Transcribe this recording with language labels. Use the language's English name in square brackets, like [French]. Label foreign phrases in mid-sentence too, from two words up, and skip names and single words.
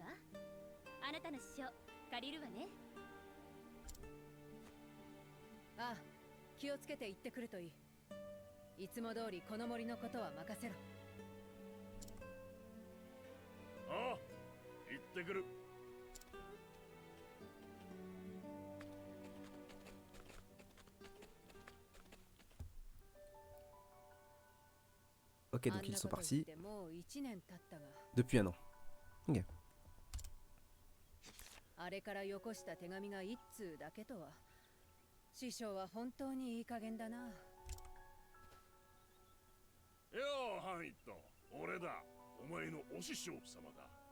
[Japanese] あなたの師匠借りるわね。ああ、気をつけて行ってくるといい。いつも通りこの森のことは任せろ。ああ、行ってくる。 [French] Ok, donc ils sont partis [Japanese] もう1年経ったが、 [French] depuis un an. Ok. [Japanese] あれからよこした手紙が一通だけとは。師匠は本当にいい加減だな。よう、ハンイット。俺だ。お前のお師匠様だ。